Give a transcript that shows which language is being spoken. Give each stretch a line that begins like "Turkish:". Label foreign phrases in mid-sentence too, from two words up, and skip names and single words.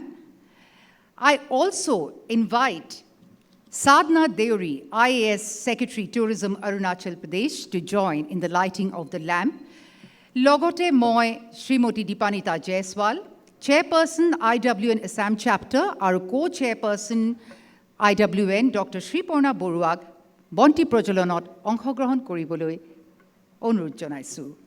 English: I also invite Sadhna Deori, IAS Secretary Tourism Arunachal Pradesh, to join in the lighting of the lamp.
Assamese: লগতে মই শ্ৰীমতী
English: Dipanita Jaiswal, Chairperson IWN Assam Chapter, our co-chairperson IWN Dr.
Assamese: Sriporna Boruag, বন্তি প্ৰজ্বলনত অংশগ্ৰহণ কৰিবলৈ অনুৰোধ জনাইছোঁ.